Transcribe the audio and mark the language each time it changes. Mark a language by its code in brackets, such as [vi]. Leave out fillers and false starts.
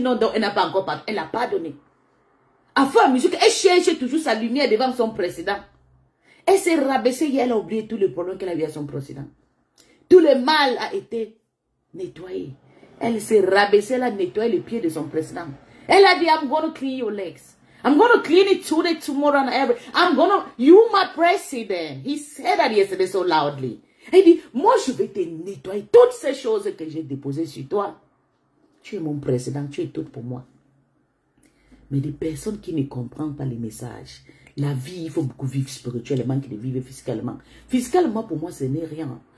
[fr] Non, donc elle n'a pas encore pardonné. Elle n'a pas donné. À fond la musique, elle cherche toujours sa lumière devant son président. Elle s'est rabaissée et elle a oublié tous les problèmes qu'elle a eu à son président. Tout le mal a été nettoyé. Elle s'est rabaissée, elle a nettoyé les pieds de son président. Elle a dit, [en] I'm going to clean your legs. I'm going to clean it today, tomorrow, and every. You my president. He said that yesterday so loudly. [fr] Elle dit, moi je vais te nettoyer toutes ces choses que j'ai déposées sur toi. Tu es mon président, tu es tout pour moi. Mais des personnes qui ne comprennent pas les messages. La vie, il faut beaucoup vivre spirituellement que de vivre physiquement. Physiquement, pour moi, ce n'est rien.